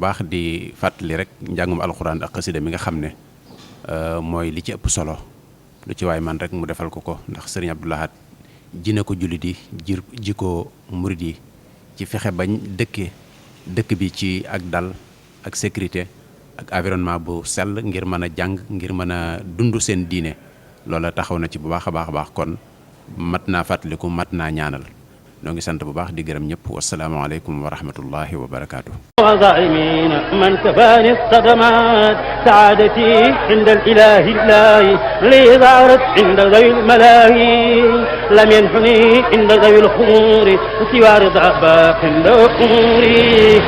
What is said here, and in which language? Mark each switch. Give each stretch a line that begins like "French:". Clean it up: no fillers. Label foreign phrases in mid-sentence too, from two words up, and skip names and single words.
Wolof: baax di fàttali rek njàngum alxuraan ak xasida mi nga xam ne mooy li ci ëpp solo lu ci waay man rek mu defal ko ndax sëriñ Abdou Lahad ji na ko jullit yi ji ko murid yi ci fexe bañ dëkk bi ci ak dal ak sécurité ak environnement bu sell ngir mën a jàng ngir mën a dund seen diine loola taxaw na ci bu baax a baax kon mat naa fàttaliku mat naa ñaanal noo ngi sant bu baax di gërëm ñëpp
Arabic: والسلام عليكم ورحمة الله وبركاته. وظالمين من كفاني الصدمات سعادتي عند الإله الله لي ظهرت عند ذوي الملاهي لم ينحني عند ذوي الخمور سوى رضا باق عند أموري